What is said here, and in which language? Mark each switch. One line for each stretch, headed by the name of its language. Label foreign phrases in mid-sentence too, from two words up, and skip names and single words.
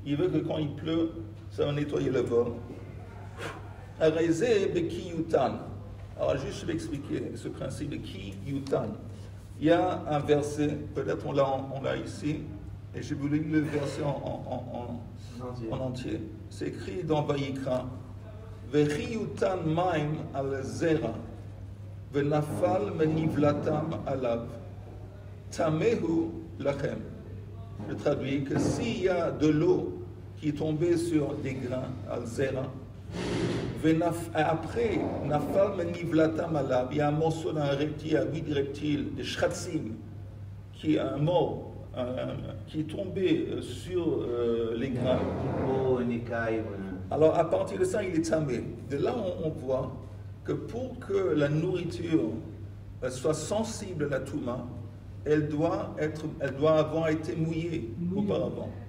French: Il veut que quand il pleut, ça va nettoyer le bol.
Hebrew: הרי זה בכי יותן.
French: Alors juste je vais expliquer ce principe de kiyutan. Il y a un verset, peut-être on l'a ici, et j'ai voulu le verset en entier. C'est écrit dans Vayikra.
Hebrew: וכי יותן מים על זרע, ונפל מנבלתם עליו, טמא הוא לכם.
French: Je traduis que s'il y a de l'eau qui est tombée sur des grains
Hebrew: על זרע,
French: après,
Hebrew: נפל מנבלתם עליו,
French: il y a un morceau d'un reptile, à 8 reptiles, de shratsim, qui est un mort, qui est tombé sur les grains. Alors à partir de ça, il est tamé. De là, on voit que pour que la nourriture soit sensible à la touma, elle doit avoir été mouillée auparavant.